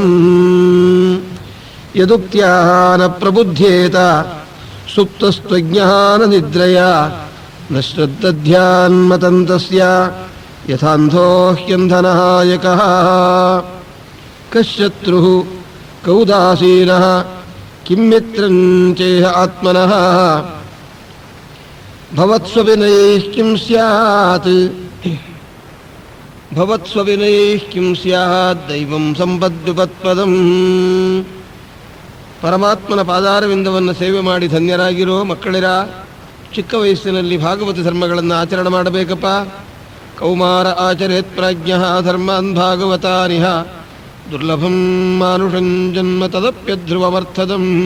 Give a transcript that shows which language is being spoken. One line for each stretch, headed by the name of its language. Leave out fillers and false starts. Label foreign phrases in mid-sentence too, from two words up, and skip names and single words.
Sanskrit: ಯದುಕ್ತ್ಯಾ ನ ಪ್ರಬುಧ್ಯೇತ ಸುಪ್ತಸ್ತ್ವಜ್ಞಾನನಿದ್ರಯ ನ ಶ್ರದ್ಧಧ್ಯಾನ್ಮತಂತಸ್ಯ ಯಥಾಂಧೋ ಹ್ಯಂಧನಹಾಯಕಃ. ಕಶ್ಶತ್ರುಃ ಕೌದಾಸೀನಃ ಕಿಂ ಮಿತ್ರಂ ಚೇಹ ಆತ್ಮನಃ ಭವತ್ಸ್ವವಿನಯೈಃ ಕಿಂ ಸ್ಯಾತ್ ಭವತ್ಸ್ವವಿನಯೈಃ ಕಿಂ ಸ್ಯಾತ್ ದೈವಂ ಸಂಪದ್ವಿಪತ್ಪದಂ.
Kannada: ಪರಮಾತ್ಮನ ಪಾದಾರವಿಂದವನ್ನು ಸೇವೆ ಮಾಡಿ ಧನ್ಯರಾಗಿರೋ ಮಕ್ಕಳಿರ ಚಿಕ್ಕ ವಯಸ್ಸಿನಲ್ಲಿ ಭಾಗವತ ಧರ್ಮಗಳನ್ನು ಆಚರಣೆ ಮಾಡಬೇಕಪ್ಪ.
Sanskrit: ಕೌಮಾರ ಆಚರೇತ್ ಪ್ರಾಜ್ಞಃ ಧರ್ಮಾನ್ ಭಾಗವತಾನಿಹ ದುರ್ಲಭಂ ಮಾನುಷಂ ಜನ್ಮ ತದಪ್ಯಧ್ರುವಮರ್ಥದಂ.